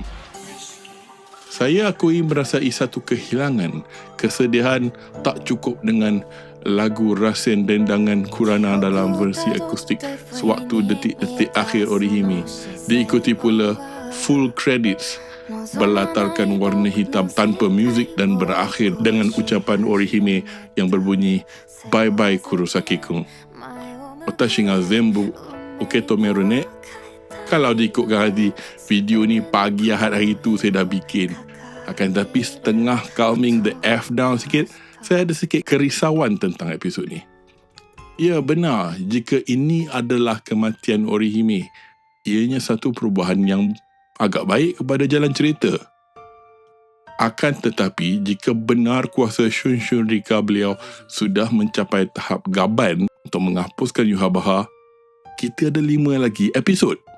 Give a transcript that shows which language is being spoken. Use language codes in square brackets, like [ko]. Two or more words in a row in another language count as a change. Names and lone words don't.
[ms] Saya akui merasai satu kehilangan, kesedihan tak cukup dengan lagu Rasen Dendangan Kurana dalam versi akustik sewaktu detik-detik akhir Orihime, diikuti pula [en] full credits [ms] berlatarkan warna hitam tanpa muzik dan berakhir dengan ucapan Orihime yang berbunyi [en] bye bye [ms] Kurosaki-kun. [ja] 私が全部受け止めるね. [ms] Kalau diikutkan hati, video ni pagi Ahad hari tu saya dah bikin. Akan tetapi setengah [en] calming the F down [ms] sikit, saya ada sikit kerisauan tentang episod ni. Ya benar, jika ini adalah kematian Orihime, ianya satu perubahan yang agak baik kepada jalan cerita. Akan tetapi, jika benar kuasa Shunshin Rika beliau sudah mencapai tahap gaban untuk menghapuskan Yhwach, kita ada 5 lagi episod.